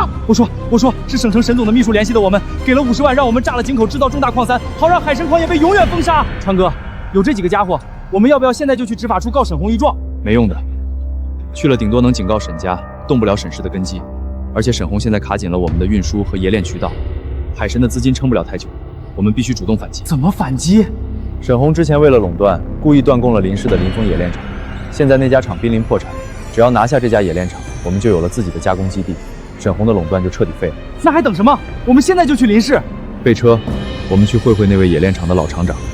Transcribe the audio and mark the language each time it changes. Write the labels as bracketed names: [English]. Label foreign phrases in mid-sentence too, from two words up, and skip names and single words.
[Chinese] 我说，是省城沈总的秘书联系的我们，给了50万，让我们炸了井口，制造重大矿3，好让海神矿业被永遠封殺。川哥，有这幾個家伙，我們要不要現在就去執法處告沈紅一狀？沒用的，去了頂多能警告沈家，動不了沈氏的根基。而且沈紅現在卡緊了我們的運輸和冶煉渠道，海神的資金撐不了太久，我們必須主動反擊。怎麼反擊？沈紅之前為了壟斷，故意斷供了林氏的林峰冶煉廠，現在那家廠瀕臨破產，只要拿下這家冶煉廠，我們就有了自己的加工基地，沈紅的壟斷就徹底廢了。那還等什麼？我們現在就去林氏。備車，我們去會會那位冶煉廠的老廠長。